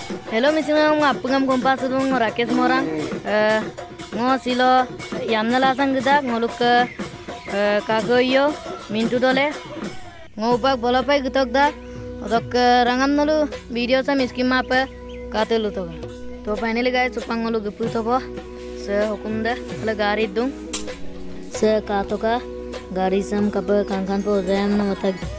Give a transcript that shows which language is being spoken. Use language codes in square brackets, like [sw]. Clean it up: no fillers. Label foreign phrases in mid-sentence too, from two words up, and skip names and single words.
[mrg] Hello misinga ngapungam kompas dung Rakesh Morang ngo silo yamnala sanggida ngoluk kagoyo mintu dole ngopak bolapai gutok da odok rangam nalu video sa miskim map katelu to [en] finally guys [mrg] supang ngolu gupu to bo se hukum da ala gari dung se katoka gari sam kap kankan po jam na mata